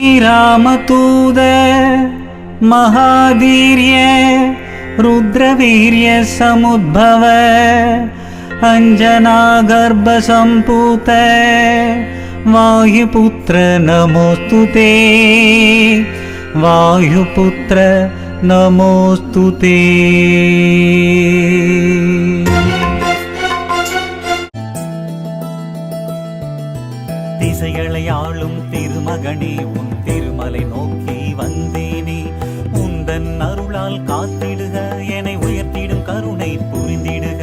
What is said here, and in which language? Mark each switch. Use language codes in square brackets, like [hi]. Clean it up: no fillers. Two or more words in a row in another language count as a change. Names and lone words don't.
[sa] रामतूद महाधीर्य रुद्रवीर्य समुद्भव अंजना गर्भ संपूत वायुपुत्र नमोस्तुते वायुपुत्र नमोस्तुते। [ta] திசைகளை ஆளும் திருமகனே உன் திருமலை நோக்கி வந்தேனே, உந்தன் அருளால் காத்திடுக என்னை உயர்த்திடும் கருணை புரிந்திடுக.